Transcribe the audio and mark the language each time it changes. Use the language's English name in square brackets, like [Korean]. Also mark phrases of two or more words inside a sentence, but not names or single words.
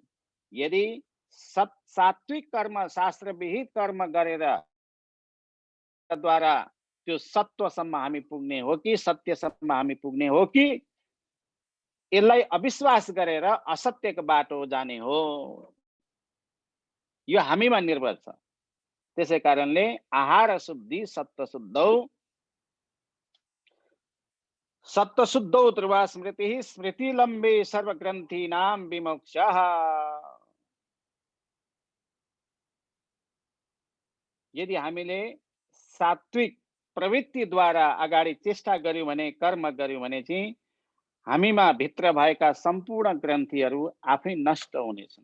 [Nepali] यदि सात्विक कर्म, शास्त्र विहित कर्म गरेर द्वारा त्यो सत्वसम्म हामी पुग्ने हो कि सत्यसम्म हामी पुग्ने हो कि यसलाई अविश्वास गरेर असत्यको बाटो जाने हो, यो हामीमा निर्भर छ। त्यसै कारणले [Sanskrit] आहार शुद्धि सत्व शुद्धौ, सत्व शुद्धौ ध्रुवा स्मृति, स्मृति लम्बे सर्वग्रन्थीनां विमोक्षः। [Nepali] यदि हामीले सात्विक प्रवृत्तिद्वारा अगाडि चेष्टा गर्यौँ भने, कर्म गर्यौँ भने चाहिँ हामीमा भित्र भएका सम्पूर्ण ग्रन्थीहरू आफै नष्ट हुनेछन्।